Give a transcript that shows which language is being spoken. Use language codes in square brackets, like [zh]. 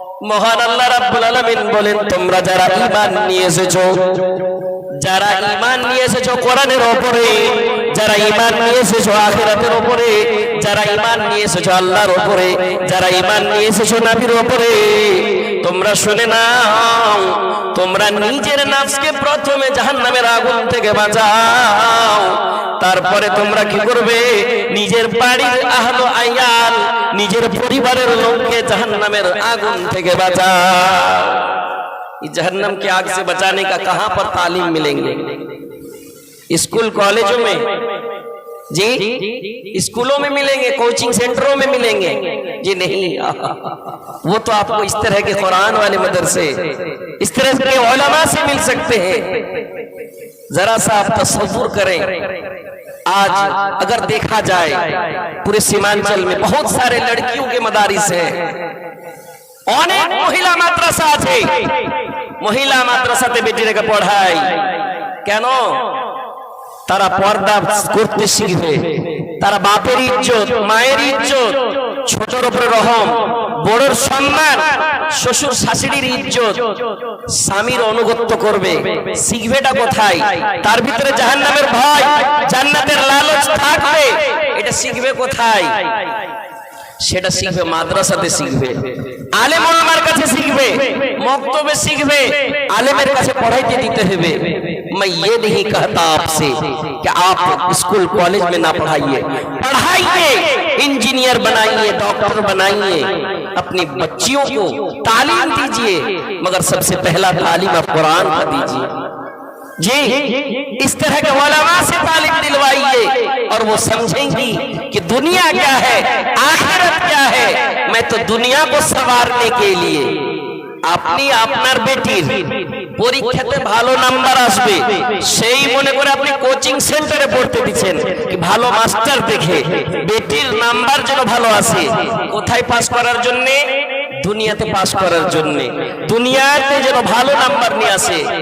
[bn] মহান আল্লাহ রাব্বুল আলামিন বলেন, তোমরা যারা ঈমান নিয়ে এসেছো, যারা ঈমান নিয়ে এসেছো কোরআনের উপরে, যারা ঈমান নিয়ে এসেছো আখিরাতের উপরে, যারা ঈমান নিয়ে এসেছো আল্লাহর উপরে, যারা ঈমান নিয়ে এসেছো নবীর উপরে, তোমরা শুনে নাও, তোমরা নিজের নফসকে প্রথমে জাহান্নামের আগুন থেকে বাঁচাও। তারপরে তোমরা কি করবে? নিজের বাড়ির আহল আয়াল, নিজের পরিবারের লোককে জাহান্নামের আগুন থেকে বাঁচাও। [hi] जहन्नम के आग से बचाने का कहां पर तालीम मिलेंगे? स्कूल कॉलेजों में जी, स्कूलों में मिलेंगे, कोचिंग सेंटरों में मिलेंगे जी? नहीं, वो तो आपको इस तरह के कुरान वाले मदरसे, इस तरह के उलमा से मिल सकते हैं। जरा सा आप तसव्वुर करें, आज अगर देखा जाए पूरे सीमांचल में बहुत सारे लड़कियों के मदारिस हैं, [bn] অনেক মহিলা মাদ্রাসা আছে, মহিলা মাদ্রাসাতে বেটিদেরকে পড়ায়। কেন? তারা পর্দা করতে শিখবে, তারা বাপের ইজ্জত, মায়ের ইজ্জত, ছোটর উপরে রহম, বড়র সম্মান, শ্বশুর শাশুড়ির ইজ্জত, স্বামীর অনুগত্য করবে। শিখবেটা কোথায়? তার ভিতরে জাহান্নামের ভয়, জান্নাতের লালচ থাকবে, এটা শিখবে কোথায়? সেটা শিখবে মাদ্রাসাতে শিখবে, আলেম ওলামার কাছে শিখবে, মক্তবে শিখবে, আলেমের কাছে পড়াইতে দিতে হবে। [hi] मैं ये नहीं कहता आपसे कि आप स्कूल कॉलेज में ना पढ़ाइए, पढ़ाइए, इंजीनियर बनाइए, डॉक्टर बनाइए, अपनी बच्चियों को तालीम दीजिए, मगर सबसे पहला तालीम आप कुरान का दीजिए जी। इस तरह के उलमा से तालीम दिलवाइए और वो समझेंगी कि दुनिया क्या है, आखिरत क्या है। मैं तो दुनिया को संवारने के लिए [bn] আপনি আপনার বেটির পরীক্ষাতে ভালো নাম্বার আসবে সেই মনে করে আপনি কোচিং সেন্টারে পড়তে দিচ্ছেন, কি ভালো মাস্টার দেখে বেটির নাম্বার যেন ভালো আসে। কোথায় পাস করার জন্য? দুনিয়াতে পাস করার জন্য, দুনিয়াতে যেন ভালো নাম্বার নিয়ে আসে।